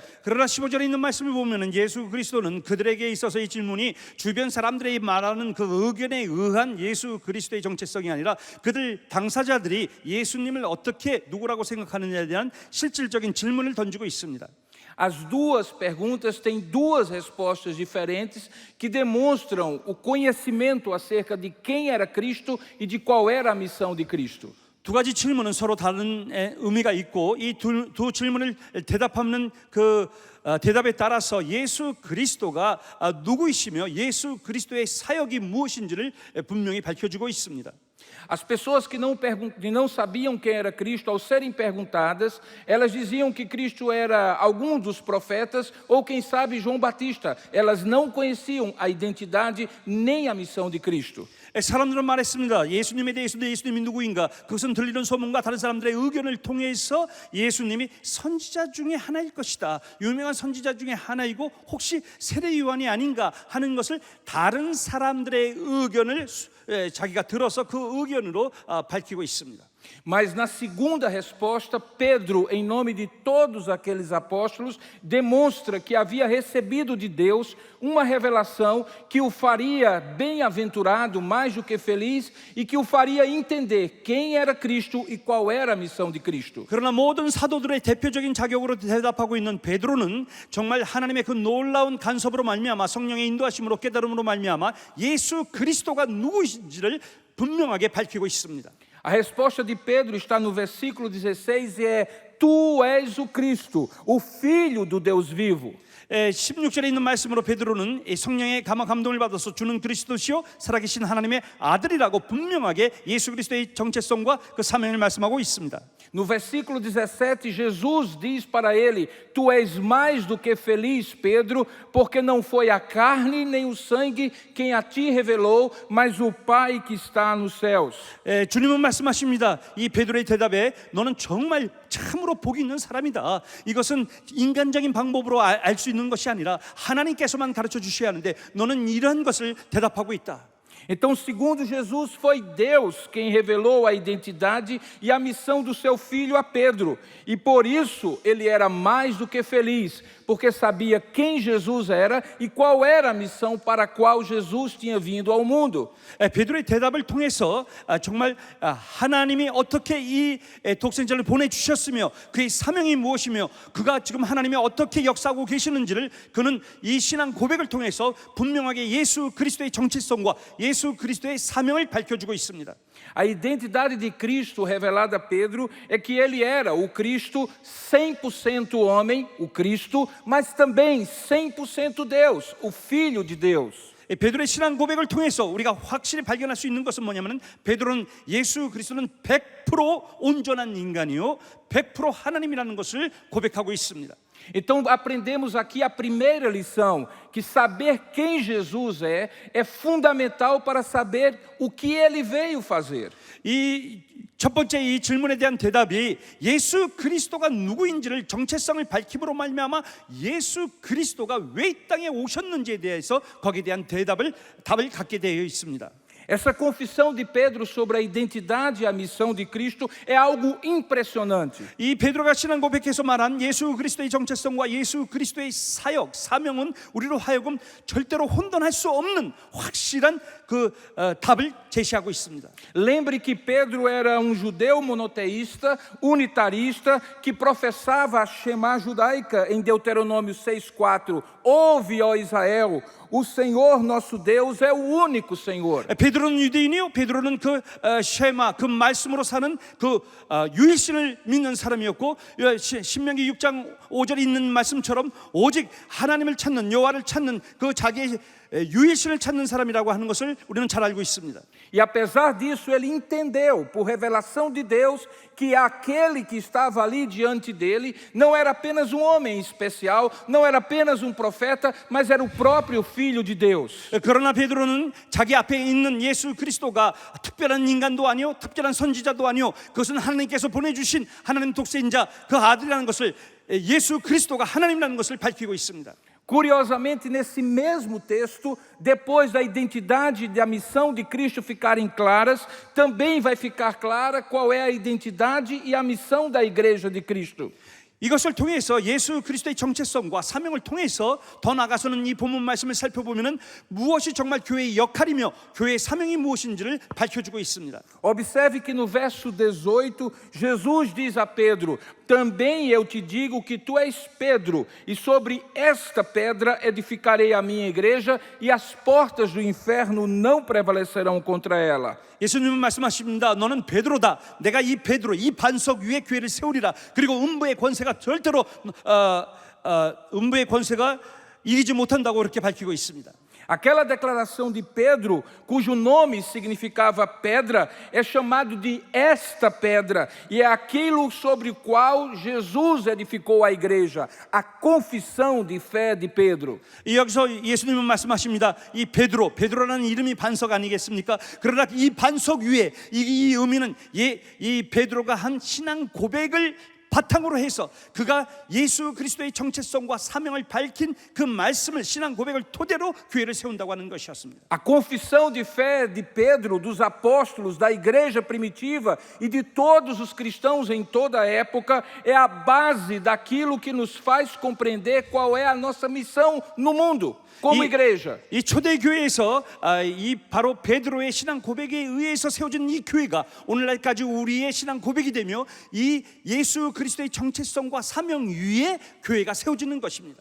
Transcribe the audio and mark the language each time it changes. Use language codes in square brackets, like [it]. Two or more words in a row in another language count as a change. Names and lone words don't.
[ko] 그러나 15절에 있는 말씀을 보면은 예수 그리스도는 그들에게 있어서 이 질문이 주변 사람들이 말하는 그 의견에 의한 예수 그리스도의 정체성이 아니라 그들 당사자들이 예수님을 어떻게 누구라고 생각하느냐에 대한 실질적인 질문을 던지고 있습니다. [pt] As duas perguntas têm duas respostas diferentes que demonstram o conhecimento acerca de quem era Cristo e de qual era a missão de Cristo. [ko] 두 가지 질문은 서로 다른 의미가 있고 이 두 질문을 대답하는 그 대답에 따라서 예수 그리스도가 누구이시며 예수 그리스도의 사역이 무엇인지를 분명히 밝혀주고 있습니다. [pt] As pessoas que não sabiam quem era Cristo, ao serem perguntadas, elas diziam que Cristo era algum dos profetas ou, quem sabe, João Batista. Elas não conheciam a identidade nem a missão de Cristo. [ko] 사람들은 말했습니다. 예수님에 대해서도 예수님이 누구인가? 그것은 들리는 소문과 다른 사람들의 의견을 통해서 예수님이 선지자 중에 하나일 것이다. 유명한 선지자 중에 하나이고 혹시 세례 요한이 아닌가 하는 것을 다른 사람들의 의견을 자기가 들어서 그 의견으로 밝히고 있습니다. [pt] Mas na segunda resposta, Pedro, em nome de todos aqueles apóstolos, demonstra que havia recebido de Deus uma revelação que o faria bem-aventurado, mais do que feliz, e que o faria entender quem era Cristo e qual era a missão de Cristo. [ko] 그러나 모든 사도들의 대표적인 자격으로 대답하고 있는 베드로는 정말 하나님의 그 놀라운 간섭으로 말미암아 성령의 인도하심으로 깨달음으로 말미암아 예수 그리스도가 누구인지를 분명하게 밝히고 있습니다. [pt] A resposta de Pedro está no versículo 16 e é: Tu és o Cristo, o Filho do Deus vivo. [ko] 16절에 있는 말씀으로 베드로는 성령의 감동을 받아서 주는 그리스도시요 살아계신 하나님의 아들이라고 분명하게 예수 그리스도의 정체성과 그 사명을 말씀하고 있습니다. [pt] No versículo 17, Jesus diz para ele: Tu és mais do que feliz, Pedro, porque não foi a carne nem o sangue quem a ti revelou, mas o Pai que está nos céus. [ko] 주님은 말씀하십니다. 이 베드로의 대답에 너는 정말 참으로 복이 있는 사람이다. 이것은 인간적인 방법으로 알 수 있는 것이 아니라 하나님께서만 가르쳐 주셔야 하는데 너는 이런 것을 대답하고 있다. [pt] Então, segundo Jesus, foi Deus quem revelou a identidade e a missão do seu filho a Pedro. E por isso ele era mais do que feliz, porque sabia quem Jesus era e qual era a missão para a qual Jesus tinha vindo ao mundo. [ko] 베드로의 대답을 통해서 정말 하나님이 어떻게 이 독생자를 보내주셨으며 그의 사명이 무엇이며 그가 지금 하나님이 어떻게 역사하고 계시는지를 그는 이 신앙 고백을 통해서 분명하게 예수 그리스도의 정체성과 예수 그리스도의 사명을 밝혀주고 있습니다. [pt] A identidade de Cristo revelada a Pedro é que ele era o Cristo 100% homem, o Cristo, mas também 100% Deus, o Filho de Deus. [ko] 베드로의 신앙 고백을 통해서 우리가 확실히 발견할 수 있는 것은 뭐냐면 베드로는 예수 그리스도는 100% 온전한 인간이요 100% 하나님이라는 것을 고백하고 있습니다. [pt] Então aprendemos aqui a primeira lição, que saber quem Jesus é fundamental para saber o que ele veio fazer. [ko] 이 첫 번째 이 질문에 대한 대답이 예수 그리스도가 누구인지를 정체성을 밝힘으로 말미암아 예수 그리스도가 왜 이 땅에 오셨는지에 대해서 거기에 대한 답을 갖게 되어 있습니다. [pt] Essa confissão de Pedro sobre a identidade e a missão de Cristo é algo impressionante. [ko] 이 베드로가 신앙 고백해서 말한 예수 그리스도의 정체성과 예수 그리스도의 사역, 사명은 우리로 하여금 절대로 혼돈할 수 없는 확실한 그 답을 제시하고 있습니다. [pt] Lembre que Pedro era judeu monoteísta, unitarista, que professava a Shema judaica em Deuteronômio 6:4. Ouve, ó Israel, o Senhor nosso Deus é o único Senhor. [ko] 베드로는 유대인이요. 베드로는 그 쉐마 그 말씀으로 사는 그 유일신을 믿는 사람이었고 신명기 6장 5절에 있는 말씀처럼 오직 하나님을 찾는 여호와를 찾는 그 자기의 유일신을 찾는 사람이라고 하는 것을 우리는 잘 알고 있습니다. [pt] E apesar disso, ele entendeu, por revelação de Deus, que aquele que estava ali diante dele não era apenas um homem especial, não era apenas um profeta, mas era o próprio Filho de Deus. [ko] 그러나 베드로는 자기 앞에 있는 예수 그리스도가 특별한 인간도 아니요, 특별한 선지자도 아니요, 그것은 하나님께서 보내주신 하나님 독생자 그 아들이라는 것을 예수 그리스도가 하나님이라는 것을 밝히고 있습니다. [pt] Curiosamente, nesse mesmo texto, depois da identidade e da missão de Cristo ficarem claras, também vai ficar clara qual é a identidade e a missão da igreja de Cristo. [ko] 이것을 통해서 예수 그리스도의 정체성과 사명을 통해서 더 나아가서는 이 본문 말씀을 살펴보면은 무엇이 정말 교회의 역할이며 교회의 사명이 무엇인지를 밝혀주고 있습니다. [pt] Observe que no verso 18, Jesus diz a Pedro: também eu te digo que tu és Pedro, e sobre esta pedra edificarei a minha igreja, e as portas do inferno não prevalecerão contra ela. [ko] 예수님은 말씀하십니다. 너는 베드로다. 내가 이 베드로, 이 반석 위에 교회를 세우리라. 그리고 음부의 권세가 절대로 음부의 권세가 이기지 못한다고 그렇게 밝히고 있습니다. [pt] Aquela declaração de Pedro, cujo nome significava pedra, é chamado de esta pedra, e é aquilo sobre o qual Jesus edificou a igreja, a confissão de fé de Pedro. [ko] 여기서 예수님은 말씀하십니다. 이 베드로라는 이름이 반석 아니겠습니까? 그러나 이 반석 위에 이 의미는 이 베드로가 한 신앙 고백을 바탕으로 해서 그가 예수 그리스도의 정체성과 사명을 밝힌 그 말씀을 신앙 고백을 토대로 교회를 세운다고 하는 것이었습니다. [pt] A confissão de fé de Pedro, dos apóstolos, da igreja primitiva e de todos os cristãos em toda a época é a base daquilo que nos faz compreender qual é a nossa missão no mundo. como igreja. [ko] 이 초대교회에서 이 바로 베드로의 신앙 고백에 의해서 세워진 이 교회가 오늘날까지 우리의 신앙 고백이 되며 이 예수 그리스도의 정체성과 사명 위에 교회가 세워지는 것입니다.